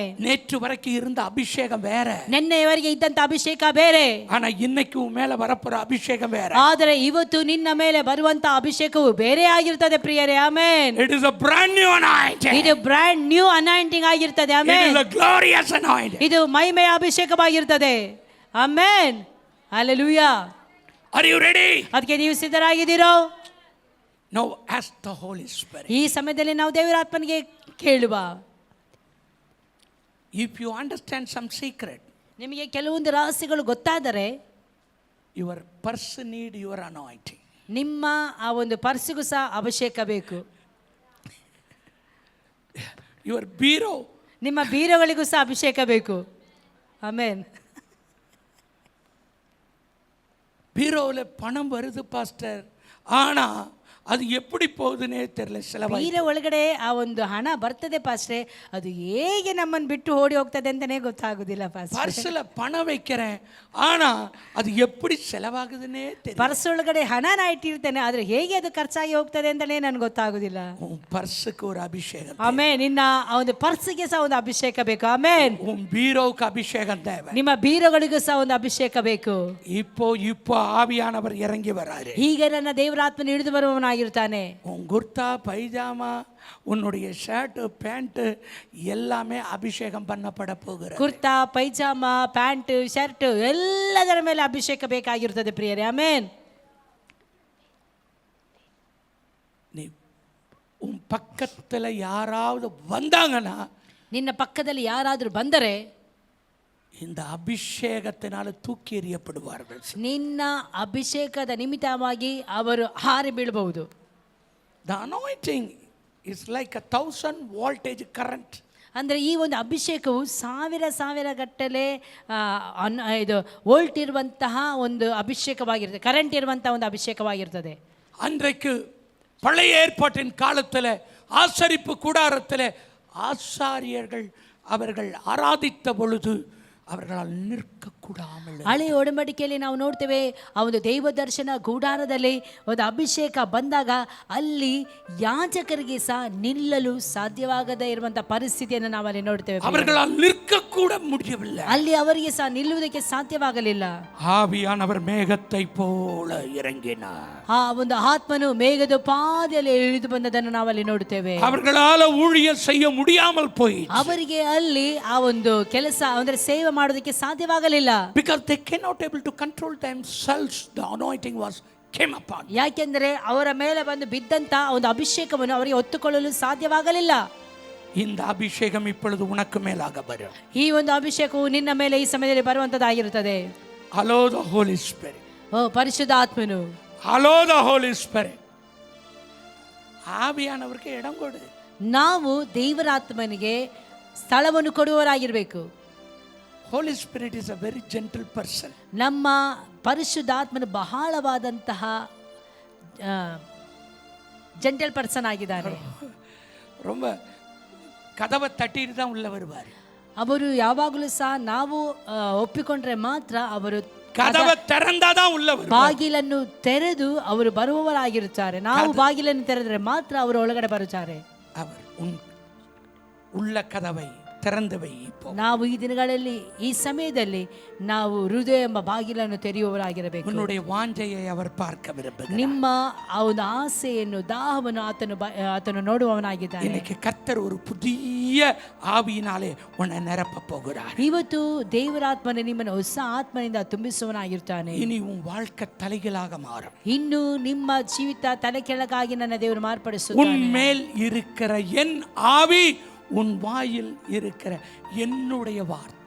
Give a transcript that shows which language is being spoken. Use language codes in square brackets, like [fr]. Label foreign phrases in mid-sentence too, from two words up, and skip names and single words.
[ta] நேற்று வரைக்கும் இருந்த அபிஷேகம் வேற, [kn] ನಿನ್ನೆಯವರೆಗೆ ಇದ್ದಂತ ಅಭಿಷೇಕ ಬೇರೆ, [ta] ஆனா இன்னைக்கு உன் மேல வரப்போற அபிஷேகம் வேற. [kn] ಆದರೆ ಇವತ್ತು ನಿನ್ನ ಮೇಲೆ ಬರುವಂತ ಅಭಿಷೇಕವು ಬೇರೆ ಆಗಿರುತ್ತದೆ ಪ್ರಿಯರೇ. ಆಮೆನ್. [en] It is a brand new anointing. [kn] ಇದು [en] brand new anointing [kn] ಆಗಿರುತ್ತದೆ. ಆಮೆನ್. [en] It is a glorious anointing. [kn] ಇದು ಮಹಿಮೆಯ ಅಭಿಷೇಕವಾಗಿರುತ್ತದೆ. ಆಮೆನ್. ಹಲ್ಲೆಲೂಯಾ. [en] Are you ready? [kn] ಅದಕ್ಕೆ ನೀವು ಸಿದ್ಧರಾಗಿದ್ದೀರೋ? [en] Now ask the Holy Spirit. [kn] ಈ ಸಮಯದಲ್ಲಿ ನಾವು ದೇವರಾತ್ಮನಿಗೆ ಕೇಳುವ. [en] If you understand some secret, [kn] ನಿಮಗೆ ಕೆಲವೊಂದು ರಹಸ್ಯಗಳು ಗೊತ್ತಾದರೆ, [en] your purse need your anointing. [kn] ನಿಮ್ಮ ಆ ಒಂದು ಪರ್ಸಿಗೂ ಸಹ ಅಭಿಷೇಕ ಬೇಕು. [en] Your bureau, [kn] ನಿಮ್ಮ ಬೀರಗಳಿಗೂ ಸಹ ಅಭಿಷೇಕ ಬೇಕು. ಆಮೆನ್. [ta] பீரோவில் பணம் வருது பாஸ்டர், ஆனா ಅದು எப்படி போகுதுன்னே தெரியல. செலவாಗಿ [kn] ಬೀರ ಒಳಗಡೆ ಆ ಒಂದು ಹಣ ಬರ್ತದೆ ಪಾಸ್ಟ್ರೆ, ಅದು ಹೇಗೆ ನಮ್ಮನ್ನು ಬಿಟ್ಟು ಓಡಿ ಹೋಗ್ತದೆ ಅಂತಾನೆ ಗೊತ್ತಾಗುದಿಲ್ಲ ಪಾಸ್ಟ್ರೆ. [ta] பர்ஸ்ல பண வைக்கிறேன், ஆனா ಅದು எப்படி செலவாகுதுன்னே தெரியல. [kn] ಪರ್ಸ್ ಒಳಗಡೆ ಹಣನ ಇಟ್ಟಿರ್ತೇನೆ, ಆದ್ರೆ ಹೇಗೆ ಅದು ಖರ್ಚಾಗಿ ಹೋಗ್ತದೆ ಅಂತಾನೆ ನನಗೆ ಗೊತ್ತಾಗುದಿಲ್ಲ. ಪರ್ಸ್ಗೆ ஒரு ಅಭಿಷೇಕ. ಆಮೇನ್. ನಿನ್ನ ಆ ಒಂದು ಪರ್ಸ್ಗೆ ಸಹ ಒಂದು ಅಭಿಷೇಕ ಬೇಕು. ಆಮೇನ್. [ta] உன் பீரோவுக்கு அபிஷேகம் தேவை. [kn] ನಿಮ್ಮ ಬೀರಗಳಿಗೂ ಸಹ ಒಂದು ಅಭಿಷೇಕ ಬೇಕು. [ta] இப்போ ஆவியானவர் இறங்கி வராரு. [kn] ಹೀಗೆ ನನ್ನ ದೇವರಾತ್ಮನ ಇಳಿದು ಬರುವವನಾಗಿರ್ತಾನೆ. [ta] உன் குர்தா பைஜாமா, உன்னுடைய [en] shirt pant [ta] எல்லாமே அபிஷேகம் பண்ணப்பட போகிறது. [kn] ಕುರ್ತಾ ಪೈಜಾಮ [en] pant shirt [kn] ಎಲ್ಲದರ ಮೇಲೆ ಅಭಿಷೇಕ ಬೇಕಾಗಿರುತ್ತದೆ ಪ್ರಿಯರೇ. ಆಮೇನ್. [ta] நீ உன் பக்கத்தில் யாராவது வந்தாங்கன்னா, [kn] ನಿನ್ನ ಪಕ್ಕದಲ್ಲಿ ಯಾರಾದರೂ ಬಂದರೆ [ta] இந்த அபிஷேகத்தினால தூக்கி எறியப்படுவார்கள். [kn] ನಿನ್ನ ಅಭಿಷೇಕದ ನಿಮಿತ್ತವಾಗಿ ಅವರು ಹಾರಿ ಬೀಳಬಹುದು. [en] The anointing is like a 1000 voltage current. [kn] ಅಂದರೆ ಈ ಒಂದು ಅಭಿಷೇಕವು ಸಾವಿರ ಗಟ್ಟಲೆ ಇದು ವೋಲ್ಟ್ ಇರುವಂತಹ ಒಂದು ಅಭಿಷೇಕವಾಗಿರ್ತದೆ, ಕರೆಂಟ್ ಇರುವಂತಹ ಒಂದು ಅಭಿಷೇಕವಾಗಿರ್ತದೆ. [ta] அன்றைக்கு பழைய ஏற்பாட்டின் காலத்தில் ஆசரிப்பு கூடாரத்தில் ஆசாரியர்கள் அவர்கள் ஆராதித்த பொழுது அவர்களால் நிற்கக்கூடாமல், [kn] ಹಳೆಯ ಒಡಂಬಡಿಕೆಯಲ್ಲಿ ನಾವು ನೋಡ್ತೇವೆ ಆ ಒಂದು ದೈವ ದರ್ಶನ ಗುಡಾರದಲ್ಲಿ ಒಂದು ಅಭಿಷೇಕ ಬಂದಾಗ ಅಲ್ಲಿ ಯಾಜಕರಿಗೆ ಸಹ ನಿಲ್ಲಲು ಸಾಧ್ಯವಾಗದೇ ಇರುವಂತಹ ಪರಿಸ್ಥಿತಿಯನ್ನು ನಾವು ಅಲ್ಲಿ ನೋಡ್ತೇವೆ. [ta] அவர்களால் நிற்கக்கூட முடியவில்லை. [kn] ಅಲ್ಲಿ ಅವರಿಗೆ ಸಹ ನಿಲ್ಲುವುದಕ್ಕೆ ಸಾಧ್ಯವಾಗಲಿಲ್ಲ. [ta] ஆவியானவர் மேகத்தை போல இறங்கினார். [kn] ಆ ಒಂದು ಆತ್ಮನು ಮೇಘದ ಪಾದೆಯಲ್ಲಿ ಇಳಿದು ಬಂದದನ್ನು ನಾವಲ್ಲಿ ನೋಡುತ್ತೇವೆ. [ta] அவர்களால ஊழியம் செய்ய முடியாமல் போயிற்று. [kn] ಅವರಿಗೆ ಅಲ್ಲಿ ಆ ಒಂದು ಕೆಲಸ ಅಂದ್ರೆ ಸೇವೆ ಮಾಡೋದಕ್ಕೆ ಸಾಧ್ಯವಾಗಲಿಲ್ಲ. [en] Because they cannot able to control themselves, the anointing came upon. [kn] ಯಾಕೆಂದರೆ ಅವರ ಮೇಲೆ ಬಂದು ಬಿದ್ದಂತ ಒಂದು ಅಭಿಷೇಕವನ್ನು ಅವರಿಗೆ ಹೊತ್ತುಕೊಳ್ಳಲು ಸಾಧ್ಯವಾಗಲಿಲ್ಲ. [ta] இந்த அபிஷேகம் இப்பொழுது உனக்கு மேலாக வரும். [kn] ಈ ಒಂದು ಅಭಿಷೇಕವು ನಿನ್ನ ಮೇಲೆ ಈ ಸಮಯದಲ್ಲಿ ಬರುವಂತದ್ದಾಗಿರುತ್ತದೆ. [en] Allow the Holy Spirit. [kn] ಓ ಪರಿಶುದ್ಧ ಆತ್ಮನು, [en] Allow the Holy Spirit. [ta] ಆವಿಯಾನವರಿಗೆ ಇடம் ಕೊಡು. [kn] ನಾವು ದೇವರ ಆತ್ಮನಿಗೆ ಸ್ಥಳವನ್ನು ಕೊಡುವವರಾಗಿರಬೇಕು. [en] Holy Spirit is a very gentle person. [kn] ನಮ್ಮ ಪರಿಶುದ್ಧ ಆತ್ಮನು ಬಹಳವಾದಂತಹ [en] gentle person [kn] ಆಗಿದ್ದಾರೆ. [ta] ரொம்ப கதவை தட்டிட்டு தான் உள்ள வருவார். [kn] ಅವರು ಯಾವಾಗಲೂ ಸಹ ನಾವು ಒಪ್ಪಿಕೊಂಡ್ರೆ ಮಾತ್ರ ಅವರು [ta] கதவை திறந்தாதான் உள்ள வருவார். [kn] ಬಾಗಿಲನ್ನು ತೆರೆದು ಅವರು ಬರುವವರಾಗಿರುತ್ತಾರೆ. ನಾವು ಬಾಗಿಲನ್ನು ತೆರೆದ್ರೆ ಮಾತ್ರ ಅವರು ಒಳಗಡೆ ಬರುತ್ತಾರೆ. [ta] அவர் உள்ள கதவை திறந்து வை. [kn] ನಾವು ಈ ದಿನಗಳಲ್ಲಿ ಈ ಸಮಯದಲ್ಲಿ ನಾವು ಹೃದಯ ಎಂಬ ಬಾಗಿಲನ್ನು ತೆರೆಯುವವರಾಗಿರಬೇಕು. [ta] உன்னுடைய வாஞ்சையை அவர் பார்க்க விரும்புகிறார். [kn] ನಿಮ್ಮ ಆ ಒಂದು ಆಸೆಯನ್ನು ದಾಹವನ್ನು ಆತನು ನೋಡುವವನಾಗಿದ್ದಾನೆ. [ta] இன்னைக்கு கர்த்தர் ஒரு புதிய ஆவியினாலே உன்னை நிரப்ப போகிறார். [kn] ಇವತ್ತು ದೇವರಾತ್ಮನೆ ನಿಮ್ಮನ್ನು ಹೊಸ ಆತ್ಮನಿಂದ ತುಂಬಿಸುವವನಾಗಿರ್ತಾನೆ. [ta] இனி உன் வாழ்க்கை தலைகளாக மாறும். [kn] ಇನ್ನು ನಿಮ್ಮ ಜೀವಿತ ತಲೆ ಕೆಳಗಾಗಿ ನನ್ನ ದೇವರು ಮಾರ್ಪಡಿಸುತ್ತಾನೆ. [ta] உன் மேல் இருக்கிற என் ஆவி உன் வாயில் இருக்கிற என்னுடைய வார்த்தை.